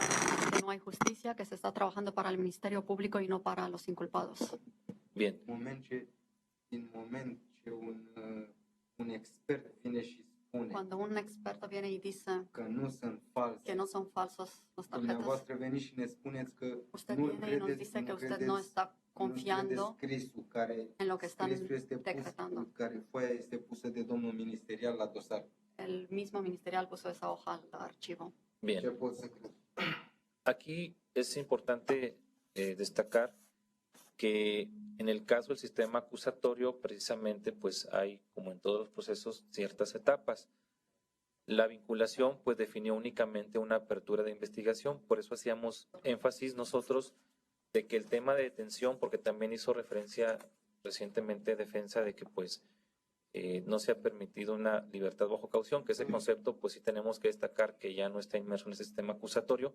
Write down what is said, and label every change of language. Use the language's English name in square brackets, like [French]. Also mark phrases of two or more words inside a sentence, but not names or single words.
[Spanish] Que no hay justicia, que se está trabajando para el Ministerio Público y no para los inculpados. Bien. [Romanian] Din moment ce un expert vine și spune [Spanish] Cuando un experto viene y dice [Romanian] că nu sunt false, [Spanish] que no son falsos los tarjetas, [Romanian] dumneavoastră veniți și ne spuneți că [Spanish] usted [Romanian] nu [Spanish] viene y nos [Romanian] credeți, [Spanish] dice que [Romanian] nu [Spanish] usted [Romanian] credeți, [Spanish] no está [Romanian] nu [Spanish] confiando [Romanian] credeți scrisul care [Spanish] en lo que están [Romanian] scrisul este pus, [Spanish] decretando. [Romanian] care foaia este pusă de domnul ministerial la dosar. [Spanish] El mismo ministerial puso esa hoja al archivo. Bien. [Romanian] Ce pot să cred? [Spanish] Aquí es importante destacar que en el caso del sistema acusatorio, precisamente, pues hay, como en todos los procesos, ciertas etapas. La vinculación, pues, definió únicamente una apertura de investigación, por eso hacíamos énfasis nosotros de que el tema de detención, porque también hizo referencia recientemente defensa de que, pues, no se ha permitido una libertad bajo caución, que ese concepto, pues sí tenemos que destacar que ya no está inmerso en ese sistema acusatorio.